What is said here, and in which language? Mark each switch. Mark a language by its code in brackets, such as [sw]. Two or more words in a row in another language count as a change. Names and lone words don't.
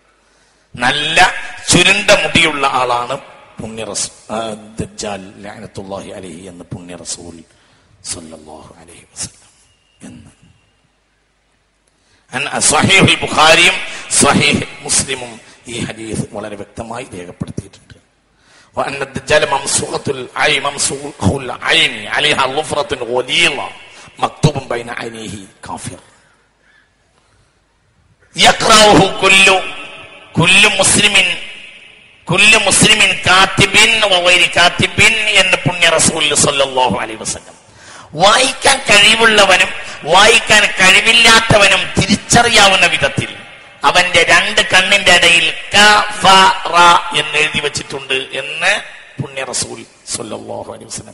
[ml] നല്ല ചുരുണ്ട മുടിയുള്ള ആളാണ് പുണ്യ റസൂൽ ദജ്ജാൽ [ar] لعنة الله عليه [ml] എന്ന് പുണ്യ റസൂൽ [ar] صلى الله عليه وسلم [ml] എന്ന് സ്വഹീഹുൽ ബുഖാരിയും സ്വഹീഹ് മുസ്ലിമും ഈ ഹദീസ് വളരെ വ്യക്തമായി രേഖപ്പെടുത്തിയിട്ടുണ്ട്. [ar] وأن الدجال ممسوخة العين عليها ظفرة غليظة مكتوب بين عينيه كافر يقرأه كل مسلم كاتب وغير كاتب [ml] എന്ന് പുണ്യ റസൂൽ [ar] صلى الله عليه وسلم. [ml] വായിക്കാൻ കഴിവുള്ളവനും വായിക്കാൻ കഴിവില്ലാത്തവനും തിരിച്ചറിയാവുന്ന വിധത്തിൽ അവന്റെ രണ്ട് കണ്ണിന്റെ ഇടയിൽ എന്ന് എഴുതി വെച്ചിട്ടുണ്ട് എന്ന് പുണ്യ റസൂൽ [ar] صلى الله عليه وسلم.